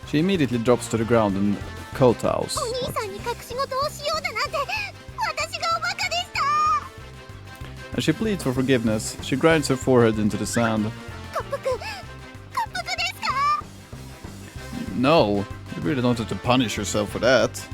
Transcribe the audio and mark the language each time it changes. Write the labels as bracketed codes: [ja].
[en] She immediately drops to the ground and kowtows. [ja] い。お兄さんに隠し事をしようだなんて、私がおバカでした。 [en] As she pleads for forgiveness, she grinds her forehead into the sand. [ja] 滑腹ですか？ [en] No, you really don't have to punish yourself for that.